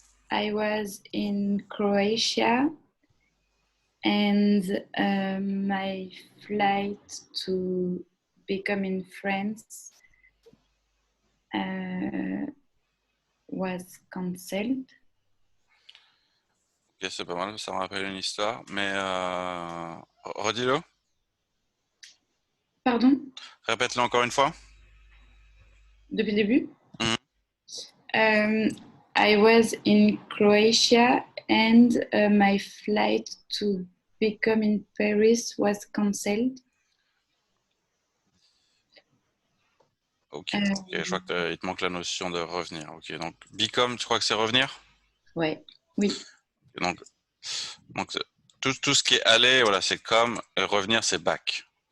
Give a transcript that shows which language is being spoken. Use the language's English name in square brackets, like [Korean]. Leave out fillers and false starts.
[English] I was in Croatia and my flight to become in France was cancelled. [French] Ok, c'est pas mal, ça me rappelle une histoire, mais redis-le. Pardon? Répète-le encore une fois. Depuis le début? Mhm. [English] I was in Croatia and my flight to become in Paris was cancelled. [French] Ok, je crois qu'il te manque la notion de revenir. Ok, donc become, tu crois que c'est revenir? Ouais, oui. Donc tout ce qui est aller, voilà, c'est come, et revenir, c'est back.